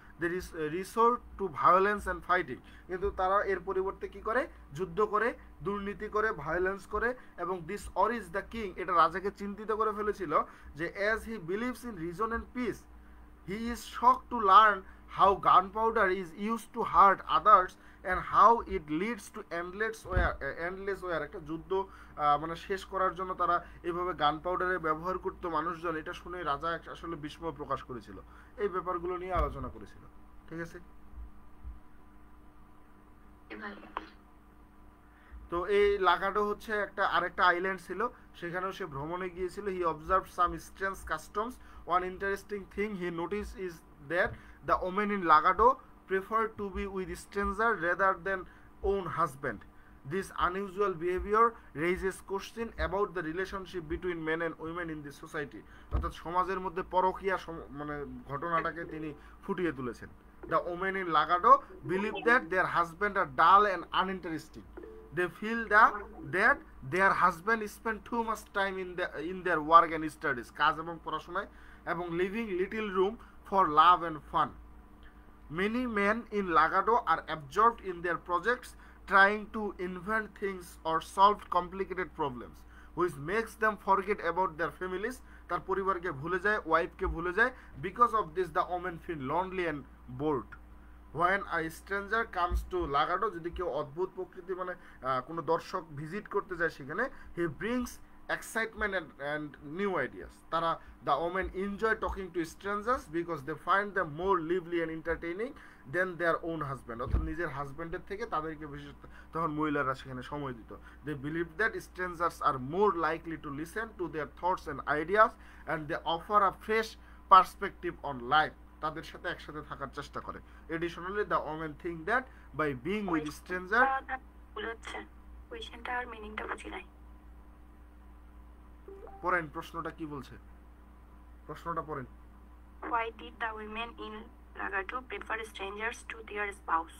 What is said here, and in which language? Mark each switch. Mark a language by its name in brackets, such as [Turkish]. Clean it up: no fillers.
[English] they resort to violence and fighting, [Bangla] কিন্তু তারা এর পরিবর্তে কি করে, যুদ্ধ করে, দুর্নীতি করে, ভায়োলেন্স করে, এবং [English] this or is the king, [Bangla] এটা রাজাকে চিন্তিত করে ফেলেছিল যে [English] as he believes in reason and peace he is shocked to learn how gunpowder is used to hurt others and how it leads to endless war [Bangla] একটা যুদ্ধ মানে শেষ করার জন্য তারা এইভাবে গান পাউডারের ব্যবহার করতো মানুষজন। এটা শুনে রাজা আসলে বিস্ময় প্রকাশ করেছিল, এই ব্যাপারগুলো নিয়ে আলোচনা করেছিল। ঠিক আছে, তো এই লাগাডো হচ্ছে একটা আরেকটা আইল্যান্ড ছিল, সেখানেও সে ভ্রমণে গিয়েছিল। [English] He observe some strange customs, one interesting thing he notice is that the women in Lagado prefer to be with stranger rather than own husband. This unusual behavior raises question about the relationship between men and women in the society. [Bangla] অর্থাৎ সমাজের মধ্যে পরকীয়া মানে ঘটনাটাকে তিনি ফুটিয়ে তুলেছেন। [English] The women in Lagado believe that their husbands are dull and uninteresting. They feel that their husband spend too much time in their work and studies, [Bangla] কাজ এবং পড়াশোনায়, এবং [English] leaving little room for love and fun. Many men in Lagado are absorbed in their projects, trying to invent things or solve complicated problems, which makes them forget about their families. [Bangla] তার পরিবারকে ভুলে যায়, ওয়াইফকে ভুলে যায়। [English] Because of this the women feel lonely and bored. When a stranger comes to Lagado, [Bangla] যদি কেউ অদ্ভুত প্রকৃতি মানে কোনো দর্শক ভিজিট করতে যায় সেখানে, [English] he brings excitement and new ideas. তারা the women enjoy talking to strangers because they find them more lively and entertaining than their own husband. [Bangla] অর্থাৎ নিজের হাজবেন্ডের থেকে তাদেরকে বেশি তখন মহিলারা সেখানে সময় দিত। [English] They believe that strangers are more likely to listen to their thoughts and ideas and they offer a fresh perspective on life. [Bangla] তাদের সাথে একসাথে থাকার চেষ্টা করে। [English] Additionally, the women think that by being with stranger [Bangla] বুঝাচ্ছে কোয়েশ্চেনটার মিনিংটা বুঝি নাই। পড়েন প্রশ্নটা কি বলছে, প্রশ্নটা পড়েন। [English] Why did the women in Lagado prefer strangers to their spouse?